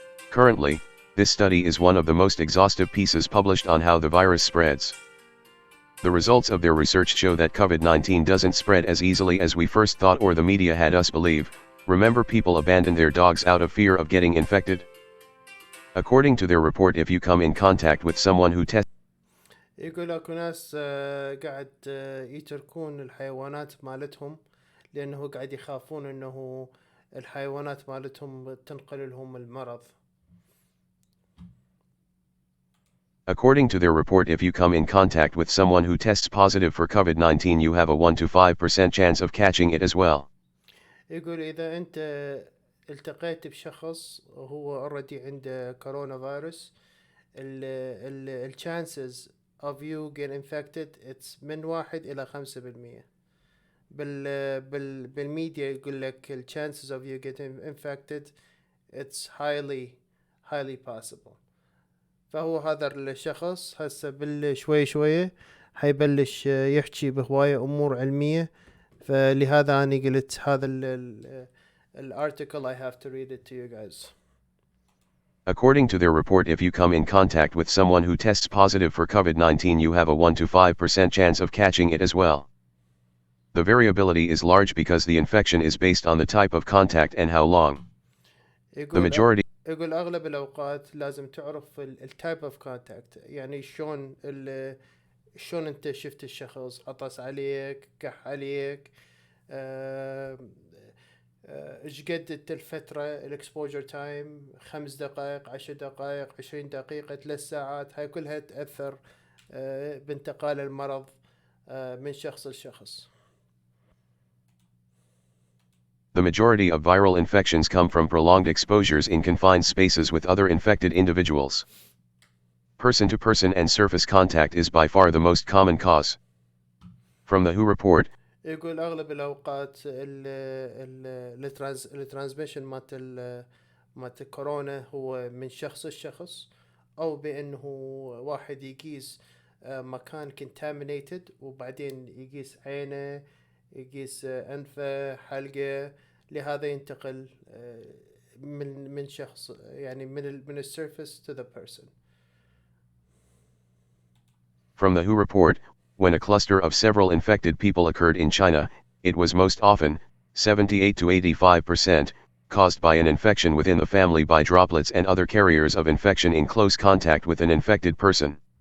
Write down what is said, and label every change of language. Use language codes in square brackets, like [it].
[en] Currently, this study is one of the most exhaustive pieces published on how the virus spreads. The results of their research show that COVID-19 doesn't spread as easily as we first thought or the media had us believe. Remember, people abandoned their dogs out of fear of getting infected? According to their report, if you come in contact with someone who tested [ar] يقول اكو ناس قاعد يتركون الحيوانات مالتهم لانه قاعد يخافون انه الحيوانات مالتهم تنقل لهم المرض. [en] According to their report, if you come in contact with someone who tests positive for COVID-19, you have a 1 to 5% chance of catching it as well. [ar] يقول إذا أنت التقيت بشخص هو already عنده كورونا فيروس ال [en] chances of you get infected it's [ar] من 1 إلى 5%. بالميديا يقول لك [en] ال chances of you getting infected it's highly possible. [ar] فهو هذا الشخص هسه شوية حيبلش يحكي بهواية أمور علمية، فلهذا أنا قلت هذا الارticle [en] I have to read it to you guys. According to their report, if you come in contact with someone who tests positive for COVID-19, you have a 1 to 5% chance of catching it as well. The variability is large because the infection is based on the type of contact and how long. The majority [ar] يقول أغلب الأوقات لازم تعرف التايب اوف كونتاكت، يعني شلون أنت شفت الشخص، عطس عليك، كح عليك، ايش قد الفترة الاكسبوجر تايم، 5 دقائق 10 دقائق 20 دقيقة 3 ساعات، هاي كلها تأثر بانتقال المرض من شخص لشخص. [en] The majority of viral infections come from prolonged exposures in confined spaces with other infected individuals. Person-to-person and surface contact is by far the most common cause. From the WHO report, [ar] يقول أغلب الأوقات الترانسميشن مالت الكورونا هو من شخص لشخص، أو بأنه واحد يقيس مكان contaminated وبعدين يقيس عينه، يقيس أنفه، حلقه، لهذا ينتقل من شخص يعني من السيرفيس [en] to the person. From the WHO report, when a cluster of several infected people occurred in China, it was most often, 78 to 85%, caused by an infection within the family by droplets and other carriers of infection in close contact with an infected person.